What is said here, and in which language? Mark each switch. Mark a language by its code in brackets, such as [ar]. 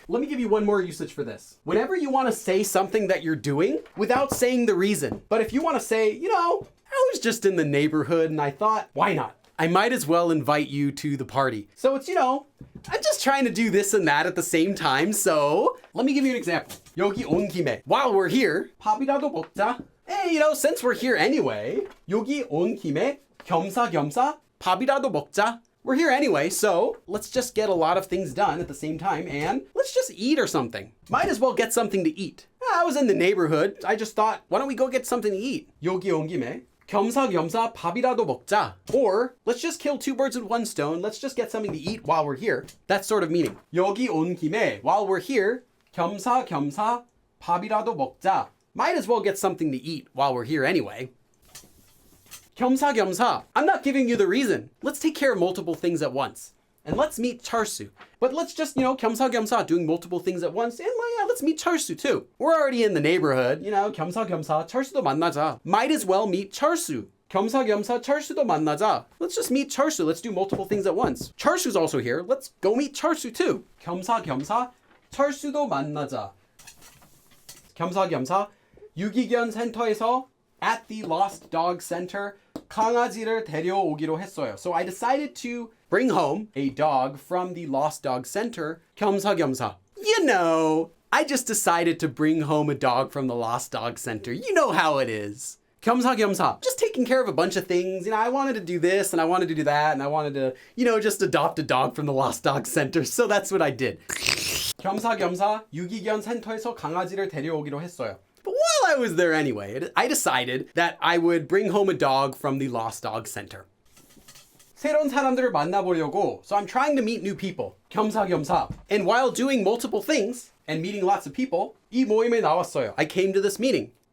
[en] Let me give you one more usage for this. Whenever you want to say something that you're doing without saying the reason, but if you want to say, I was just in the neighborhood and I thought, why not? I might as well invite you to the party. So it's, I'm just trying to do this and that at the same time. So let me give you an example. [ko] 여기 온 김에. [en] While we're here, [ko] 밥이라도 먹자. [en] Hey, since we're here anyway, [ko] 여기 온 김에 겸사겸사 밥이라도 먹자. [en] We're here anyway, so let's just get a lot of things done at the same time and let's just eat or something. Might as well get something to eat. I was in the neighborhood. I just thought, why don't we go get something to eat? [ko] 여기 온 김에 겸사겸사 밥이라도 먹자. [en] Or let's just kill two birds with one stone. Let's just get something to eat while we're here. That sort of meaning. [ko] 여기 온 김에 [en] while we're here [ko] 겸사겸사 밥이라도 먹자. [en] Might as well get something to eat while we're here anyway. [ko] 겸사겸사. [en] I'm not giving you the reason. Let's take care of multiple things at once. And let's meet Charsu. But let's just, 겸사겸사, doing multiple things at once. And let's meet Charsu too. We're already in the neighborhood. [ko] 겸사겸사, Charsu도 만나자. [en] Might as well meet Charsu. [ko] 겸사겸사, Charsu도 만나자. [en] Let's just meet Charsu. Let's do multiple things at once. Charsu's also here. Let's go meet Charsu too. [ko] 겸사겸사, Charsu도 만나자. 겸사겸사, 유기견 센터에서 [en] at the Lost Dog Center, [ko] 강아지를 데려오기로 했어요. [en] So I decided to bring home a dog from the Lost Dog Center, 겸사겸사. I just decided to bring home a dog from the Lost Dog Center. You know how it is. 겸사겸사. Just taking care of a bunch of things. I wanted to do this and I wanted to do that and I wanted to, just adopt a dog from the Lost Dog Center. So that's what I did. [ko] 겸사겸사 유기견 센터에서 강아지를 데려오기로 했어요. [en] But while I was there anyway, I decided that I would bring home a dog from the Lost Dog Center. [ko] 새로운 사람들을 만나보려고, [en] so I'm trying to meet new people. [ko] 겸사겸사. [en] And while doing multiple things and meeting lots of people, [ko] 이 모임에 나왔어요. [en] I came to this meeting.